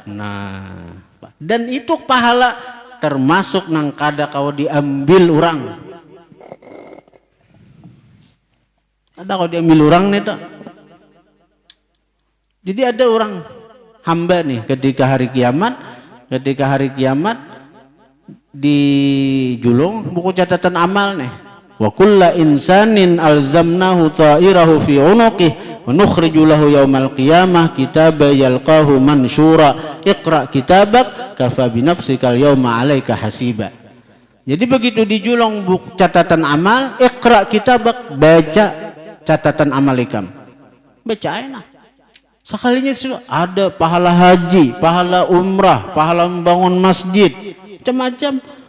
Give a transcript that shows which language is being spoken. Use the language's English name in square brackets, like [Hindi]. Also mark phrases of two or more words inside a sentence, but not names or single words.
[Banjar] Nah dan itu pahala termasuk nang kada kau diambil orang, ada kau diambil orang nih tak. Jadi ada orang hamba nih ketika hari kiamat dijulung buku catatan amal nih, [Arabic] وكل إنسان ألزمناه طائره في عنقه ونخرج له يوم القيامة كتابا يلقاه منشورا اقرأ كتابك كفى بنفسك اليوم عليك حسيبا. [Banjar] Jadi begitu dijulung buku catatan amal, [Arabic] اقرأ كتابك, [Banjar] baca catatan amal ikam, baca enak. Sekalinya sudah ada pahala haji, pahala umrah, pahala membangun masjid, macam-macam.